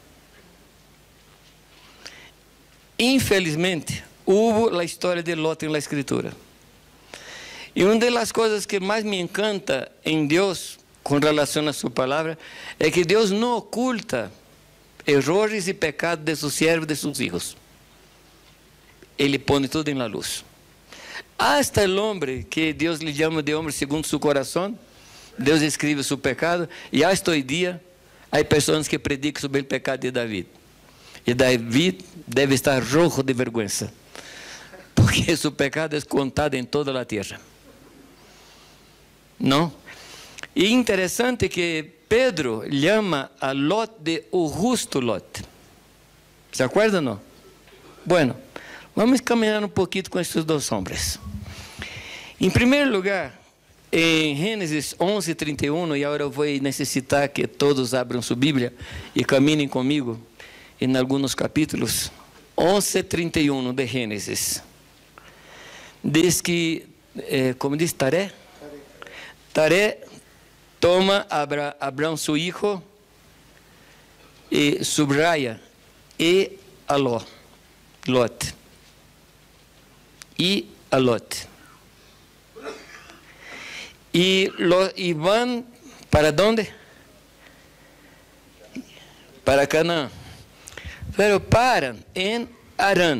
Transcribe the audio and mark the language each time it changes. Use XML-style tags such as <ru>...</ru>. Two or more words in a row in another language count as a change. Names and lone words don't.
<pt>Infelizmente, houve a história de Lot na Escritura. E uma das coisas que mais me encanta em Deus, com relação a sua palavra, é que Deus não oculta erros e pecados de seus servos e de seus filhos. Ele põe tudo em</pt> <es>la luz.</es> <pt>Hasta o homem que Deus lhe chama de homem segundo seu coração, Deus escreve seu pecado, e hasta hoje dia, há pessoas que predicam sobre o pecado de David. E David deve estar</pt> <es>rojo de vergüenza,</es> <pt>porque seu pecado é contado em toda a terra. Não? E interessante que Pedro chama a Lot de o justo Lot.</pt> <es>¿Se acuerda</es> <pt>ou não? Bueno, vamos caminhar um pouquinho com esses 2 homens. Em primeiro lugar, em Gênesis 11:31, e agora eu vou necessitar que todos abram sua Bíblia e caminhem comigo em alguns capítulos. 11:31 de Gênesis. Diz que, como diz Taré? Taré toma Abrão,</pt> <es>su hijo, y subraya, y a Lot. Y a Lot. Y van, ¿para dónde? Para Canaán. Pero paran en Harán.</es>